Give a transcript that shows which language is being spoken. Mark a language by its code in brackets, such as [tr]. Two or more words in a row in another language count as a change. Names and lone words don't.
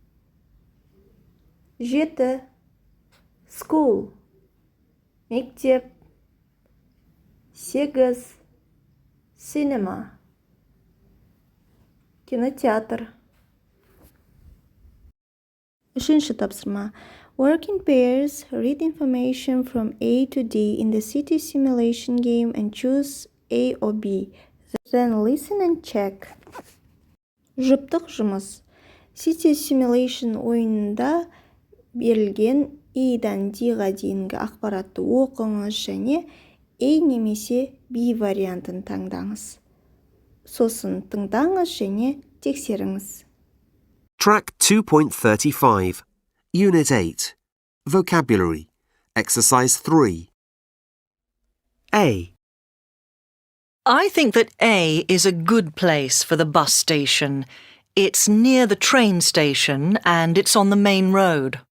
[en] 7. School, мектеп. 8. Cinema, кинотеатр. [kk] 3-ші тапсырма. [en] Work in pairs, read information from A to D in the city simulation game and choose A or B. Then listen and check. [kk] Жұптық жұмыс. [en] City simulation [kk] ойынында берілген A-дан D-ға дейінгі ақпаратты оқыңыз және A немесе B вариантын таңдаңыз. Сосын тыңдаңыз және тексеріңіз. [en] Track 2.35. Unit 8. Vocabulary. Exercise 3. A. I think that A is a good place for the bus station. It's near the train station and it's on the main road.